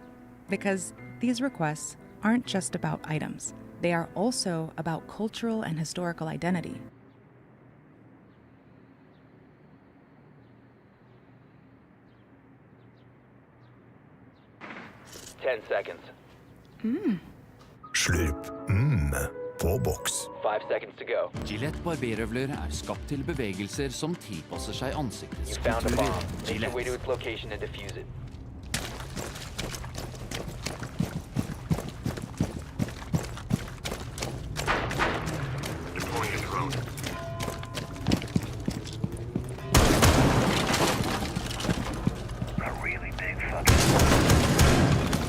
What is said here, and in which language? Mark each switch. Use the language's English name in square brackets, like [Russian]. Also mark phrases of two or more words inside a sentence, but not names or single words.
[English] Because these requests aren't just about items, they are also about cultural and historical identity. Ten seconds. [Norwegian] Slup på boks. [English] 5 seconds to go. [Norwegian] Gillette barberhøvler er skapt til bevegelser som tilpasser seg [English] You [Norwegian] ansiktets [English] found a bomb. [Norwegian] kulturer. [English] Make your way to [Norwegian] Gillette. [English] its location and defuse it. Deploying a drone. A really big fucking...